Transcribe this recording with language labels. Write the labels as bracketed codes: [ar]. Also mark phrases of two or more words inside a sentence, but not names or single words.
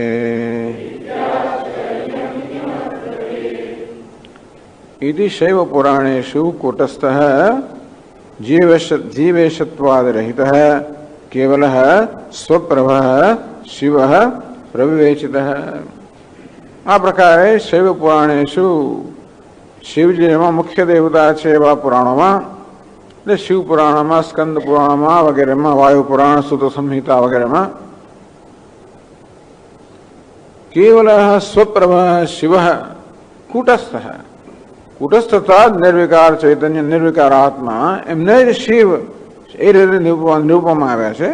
[sa] इति शैव पुराणेषु कूटस्थः जीवेशत्वादिरहितः केवलः स्वप्रभः शिवः प्रविवेचितः। [gu] આ પ્રકારે [sa] शैव पुराणेषु [gu] शिवजी एમાં મુખ્ય દેવતા છે એવા પુરાણોમાં એટલે શિવ પુરાણમાં સ્કંદ પુરાણમાં વગેરેમાં વાયુ પુરાણ સુત સંહિતા વગેરેમાં [sa] કેવલઃ સ્વપ્રભઃ શિવઃ કૂટસ્થઃ [gu] કૂટસ્થતા નિર્વિકાર ચૈતન્ય નિર્વિકાર આત્મા એમને જ શિવ એ રીતે નિરૂપવામાં આવ્યા છે.